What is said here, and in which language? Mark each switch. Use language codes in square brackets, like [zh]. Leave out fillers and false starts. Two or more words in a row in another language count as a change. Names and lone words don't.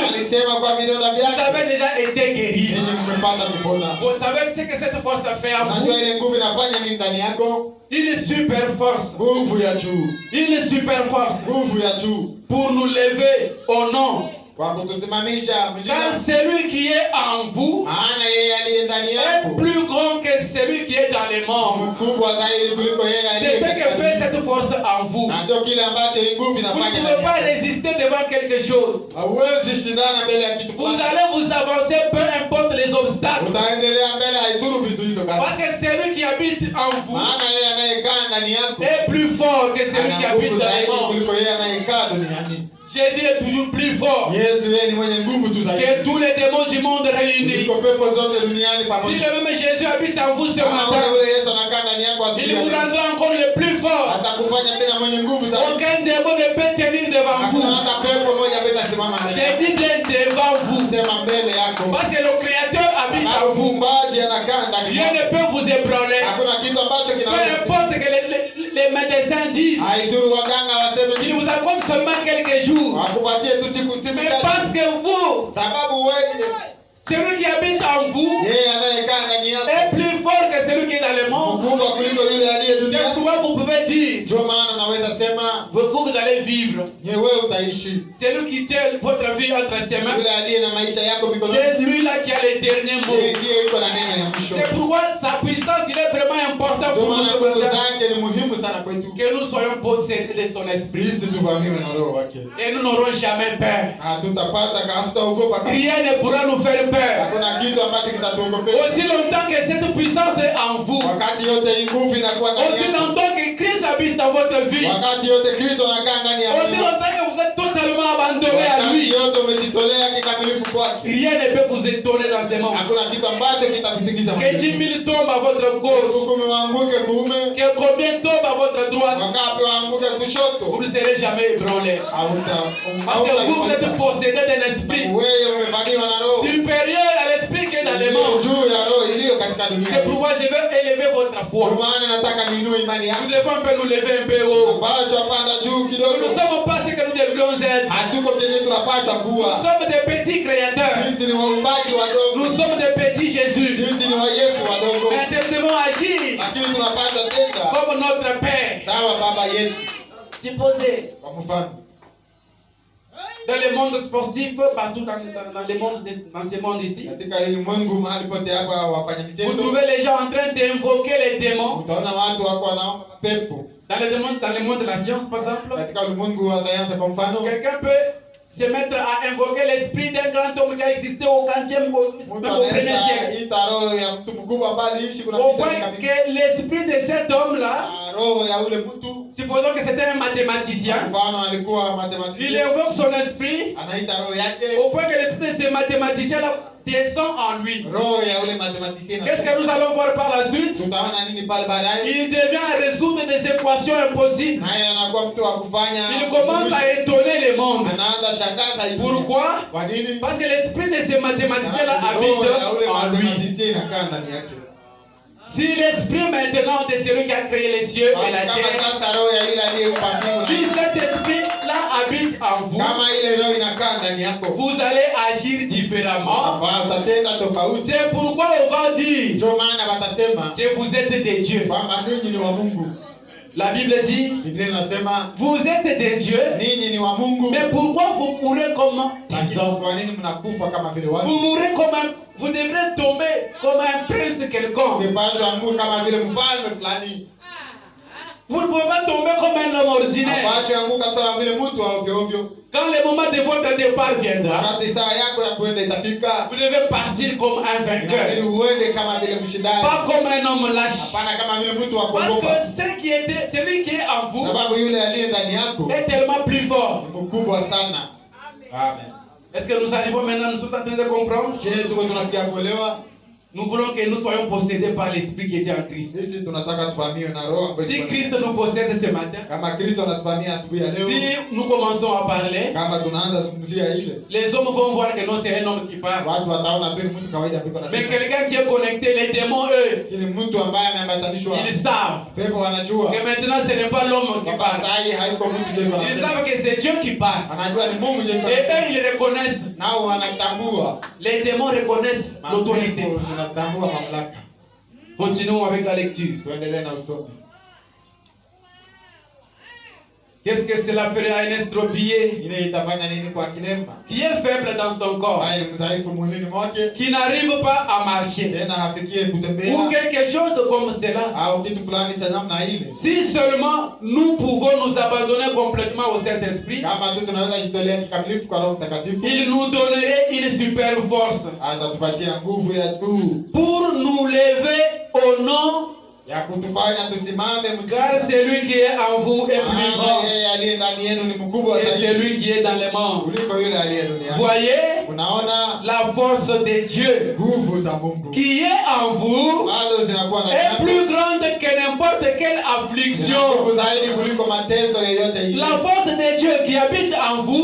[sw] Alisema kwa vidonda [fr] vous avez [sw] vyake [fr] déjà été guéris. [sw] ninyi mmepata kupona. [fr] Vous savez ce que cette force fait en [sw] Unajua [fr] vous? [sw] ile nguvu inafanya nini ndani yako? [fr] Une super force. [sw] Nguvu ya juu, [fr] Une super force [sw] nguvu ya juu [fr] pour nous lever au nom. [sw] kwa kutusimamisha [fr] Car [sw] mjina, [fr] celui qui est en vous [sw] maana yeye aliye ndani [fr] est [sw] yako [fr] plus grand que celui qui est dans les membres. [sw] mkubwa zaidi kuliko yeye [fr] C'est [sw] aliye [fr] ce que [sw] katika [fr] fait [sw] dunia. [fr] cette force en vous. [sw] Na ndio kile ambacho hii nguvu [fr] Vous ne [sw] inafanya [fr] pouvez [sw] ndani [fr] pas [sw] yako. [fr] résister devant quelque chose. [sw] Hauwezi shindana mbele ya kitu [fr] Vous [sw] fulani. [fr] allez vous avancer peu importe les obstacles. [sw] Utaendelea mbele, haidhuru vizuizo gani. [fr] Parce que celui qui habite en vous [sw] Maana yeye anayekaa ndani yako [fr] est plus fort que celui qui [sw] ana [fr] habite [sw] nguvu [fr] dans les [sw] zaidi [fr] mondes. [sw] kuliko yeye anayekaa duniani. [fr] Jésus est toujours plus fort [sw] Yesu yeye ni mwenye nguvu tu [fr] que [sw] zaidi [fr] tous les démons du monde réunis. [sw] kuliko pepo zote duniani [fr] Si [sw] pamoja. [fr] le même Jésus habite en vous ce [sw] Kama [fr] matin, [sw] ule Yesu anakaa ndani yako [fr] il [sw] asubuhi ya [fr] vous [sw] leo, [fr] rendra encore le plus fort. [sw] atakufanya tena mwenye nguvu zaidi. [fr] Aucun démon ne peut tenir devant vous. [sw] Hakuna hata pepo moja ambaye itasimama mbele [fr] J'ai [sw] yako. [fr] dit bien devant vous. [sw] Sema mbele yako. [fr] Parce que le Créateur habite en [sw] Sababu [fr] vous. [sw] muumbaji anakaa ndani [fr] Rien [sw] yako. [fr] ne peut vous ébranler. [sw] Hakuna kitu ambacho [fr] Peu [sw] kinaweza. [fr] importe que les médecins disent, [sw] Haidhuru waganga waseme [fr] il [sw] nini. [fr] vous accorde seulement quelques jours. [sw] Wakupatie tu siku [fr] Mais [sw] chache. [fr] parce que vous, [sw] Sababu wewe [fr] celui qui habite en vous, [sw] yeye anayekaa ndani yako [fr] est plus fort que celui qui est dans le monde. [sw] mkubwa kuliko yule aliye [fr] C'est [sw] duniani. [fr] pourquoi vous pouvez dire, [sw] Ndio maana naweza sema [fr] vous allez vivre. [sw] wewe utaishi. [fr] Celui qui tient votre vie entre ses mains, [sw] Yule aliye na maisha yako mikononi, [fr] c'est lui-là qui a les derniers mots. [sw] yeye ndiye yuko na neno ya mwisho. [fr] C'est pourquoi sa puissance, il est vraiment important [sw] Ndio [fr] pour [sw] maana [fr] nous [sw] nguvu [fr] ce matin, [sw] zake ni muhimu sana kwetu. [fr] que nous soyons possédés de son esprit. [sw] Sisi tuvamiwe na roho wake. [fr] Et nous n'aurons jamais peur. [sw] Hatutapata kama hatutaogopa kama. [fr] Rien ne pourra nous faire peur. [sw] Hakuna kitu ambacho kitatuogopesha. [fr] Aussi longtemps que cette puissance est en vous, [sw] Wakati yote hii nguvu inakuwa ndani [fr] aussi [sw] yako. [fr] longtemps que Christ habite dans votre vie, [sw] Wakati yote Kristo anakaa ndani ya [fr] aussi [sw] moyo. [fr] longtemps que vous êtes totalement abandonné à [sw] Wakati [fr] lui, [sw] yote umejitolea kikamilifu kwake. [fr] rien ne peut vous étonner dans ce monde. [sw] Hakuna kitu ambacho kitakutikisa [fr] Que 10 000 tombent à votre gauche, [sw] Kumi waanguke kuume, [fr] que combien tombent à votre droite, [sw] wangapi waanguke [fr] vous [sw] kushoto. [fr] ne serez jamais ébranlé. Parce que vous, vous êtes possédé d'un esprit [sw] Wewe umevamiwa na roho [fr] supérieur à l'esprit qui est dans les [sw] iliyo [fr] mondes. [sw] juu ya roho iliyo katika [fr] C'est [sw] dunia. [fr] pourquoi je vais élever votre [sw] Kwa [fr] foi. [sw] maana nataka niinue imani [fr] Nous [sw] yako. [fr] devons un peu nous lever un peu haut. [sw] Tunapaswa panda juu [fr] Nous [sw] kidogo. [fr] ne sommes pas ce que nous devrions être. [sw] Hatuko penye tunapaswa [fr] Nous [sw] kuwa. [fr] sommes des petits créateurs. [sw] Sisi ni waumbaji [fr] Nous [sw] wadogo. [fr] sommes des petits Jésus. [sw] Sisi ni wa Yesu wadogo. [fr] Mais nous devons agir [sw] Lakini tunapaswa tenda [fr] comme notre Père. [sw] sawa baba yetu. [fr] Supposez, [sw] Kwa mfano, [fr] dans le monde sportif, partout dans le monde, dans ce monde ici, [sw] katika ulimwengu mahali pote hapa wafanya [fr] vous [sw] michezo, [fr] trouvez les gens en train d'invoquer les démons. [sw] utaona watu wako wanaomba mapepo. [fr] Dans le monde de la science, par exemple, [sw] Katika ulimwengu wa sayansi kwa mfano, [fr] quelqu'un peut se mettre à invoquer l'esprit d'un grand homme qui a existé au 40e, [sw] mtu [fr] même au 1er [sw] anaweza [fr] siècle. [sw] ita roho ya mtu mkubwa ambaye aliishi kuna [fr] Au [sw] vita [fr] point [sw] kabisa. [fr] que l'esprit de cet homme-là, [sw] Roho ya ule mtu, [fr] supposons que c'était un [sw] kwa [fr] mathématicien, [sw] mfano alikuwa [fr] il [sw] mathematicien, [fr] invoque son esprit [sw] anaita roho yake, [fr] au point que l'esprit de ce mathématicien-là descend en lui. [sw] roho ya ule mathematicien. [fr] Qu'est-ce que nous allons voir par la suite? [sw] Tutaona nini pale baadaye? [fr] Il devient à résoudre des équations impossibles. [sw] Naye anakuwa mtu wa kufanya, [fr] Il commence à étonner le monde. [sw] anaanza shangaza hivi. [fr] Pourquoi? [sw] Kwa nini? [fr] Parce que l'esprit de ce mathématicien-là [sw] Roho ya ule [fr] habite en lui. [sw] mathematicien inakaa ndani yake. [fr] Si l'esprit maintenant de celui qui a créé les cieux et la [sw] Kama [fr] terre, [sw] sasa roho ya ile aliyeumba mbingu [fr] si [sw] na [fr] cet esprit-là habite en vous, [sw] kama ile roho inakaa ndani yako, [fr] vous allez agir différemment. [sw] watatenda tofauti. [fr] C'est pourquoi on va dire [sw] Ndio maana watasema [fr] que vous êtes des dieux. [sw] kwamba ninyi ni wa Mungu. [fr] La Bible dit, [sw] Biblia inasema [fr] vous êtes des dieux, [sw] ninyi ni wa Mungu. [fr] mais pourquoi vous mourrez comme des [sw] Lakini [fr] hommes? [sw] kwa nini mnakufa kama vile watu? [fr] Vous mourrez comme un, vous devrez tomber comme un prince quelconque. [sw] Umepaswa Mungu kama vile mfalme fulani. [fr] Vous ne pouvez pas tomber comme un homme ordinaire. [sw] Hapaswi anguka sawa vile mtu wa ovyo ovyo. [fr] Quand le moment de votre départ viendra, [sw] Wakati saa yako ya kuenda itafika, [fr] vous devez partir comme un [sw] inabidi [fr] vainqueur, [sw] uende kama vile mshindani. [fr] pas comme un homme lâche. [sw] Hapana kama vile mtu wa [fr] Parce [sw] kuogopa. [fr] que celui qui est en vous [sw] Sababu yule aliye ndani yako [fr] est tellement plus fort. [sw] ni mkubwa sana. Amen. [fr] Est-ce que nous arrivons maintenant, nous sommes en train de comprendre? [sw] Je, tuko tunafikia kuelewa? [fr] Nous voulons que nous soyons possédés par l'Esprit qui était en Christ. [sw] Sisi tunataka tuvamiwe na roho ambayo [fr] Si [sw] iko [fr] Christ [sw] ndani. [fr] nous possède ce matin, [sw] Kama Kristo anatuvamia asubuhi ya leo, [fr] si nous commençons à parler, [sw] kama tunaanza zungumzia ile, [fr] les hommes vont voir que non, c'est un homme qui parle. [sw] watu wataona tu ni mtu kawaida piko na [fr] Mais [sw] sifa. [fr] quelqu'un qui est connecté, les démons, eux, [sw] Lakini mtu ambaye ameambatanishwa, [fr] ils savent [sw] pepo wanajua [fr] que maintenant ce n'est pas l'homme qui [sw] kwamba [fr] parle. [sw] saa hii haiko mtu ndiye [fr] Ils [sw] anasema. [fr] savent que c'est Dieu qui parle. [sw] Anajua ni Mungu ndiye [fr] Et eux, [sw] anasema. [fr] ils reconnaissent. [sw] Nao wanatambua. [fr] Les démons reconnaissent l'autorité. [sw] Mapepo zinatambua mamlaka. [fr] Continuons avec la lecture. [sw] Tuendelee na usomi. [fr] Qu'est-ce que cela ferait à un estropié [sw] Ile itafanya nini kwa kilema? [fr] qui est faible dans son corps, [sw] Haya ni mdhaifu mwilini mwake, [fr] qui n'arrive pas à marcher, [sw] tena hafikie [fr] ou [sw] kutembea, [fr] quelque chose comme cela, [sw] au kitu fulani cha namna ile, [fr] si seulement nous pouvons nous abandonner complètement au Saint-Esprit, [sw] kama tu tunaweza jitolea kikamilifu kwa Roho Mtakatifu, [fr] il nous donnerait une superbe force [sw] atatupatia nguvu ya juu [fr] pour nous lever au nom, [sw] ya kutufanya tusimame, [fr] car celui qui est en vous est plus [sw] maana [fr] grand [sw] yeye aliye ndani yenu ni mkubwa [fr] que [sw] zaidi [fr] celui qui est dans les mondes. [sw] kuliko yule aliye duniani. [fr] Voyez [sw] Unaona [fr] la force de Dieu [sw] nguvu za Mungu [fr] qui est en vous [sw] bado zinakuwa na [fr] est plus grande que n'importe quelle affliction. [sw] nguvu zaidi kuliko mateso yoyote ile. [fr] La force de Dieu qui habite en vous